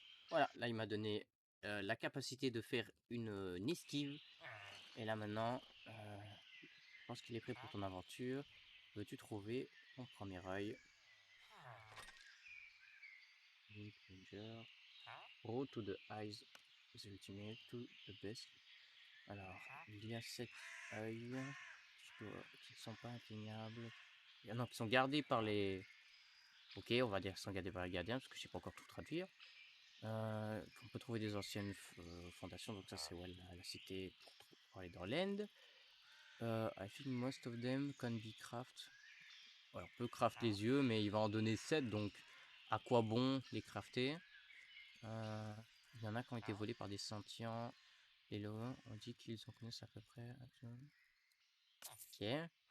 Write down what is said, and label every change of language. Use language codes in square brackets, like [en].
[fr] Voilà, là, il m'a donné la capacité de faire une esquive. Et là, maintenant, je pense qu'il est prêt pour ton aventure. Veux-tu trouver ton premier œil? [en] Ranger. Road to the eyes, the ultimate, to the best. [fr] Alors, il y a 7 œils qui ne sont pas atteignables. Non, qui sont gardés par les... Ok, on va dire qu'ils sont gardés par les gardiens, parce que je sais pas encore tout traduire. On peut trouver des anciennes fondations, donc ça c'est ouais, la cité pour aller dans l'end. [en] I think most of them can be craft. [fr] Ouais, on peut craft les yeux, mais il va en donner 7, donc à quoi bon les crafter? Il y en a qui ont été volés par des sentients. Et là, on dit qu'ils en connaissent à peu près. Ok.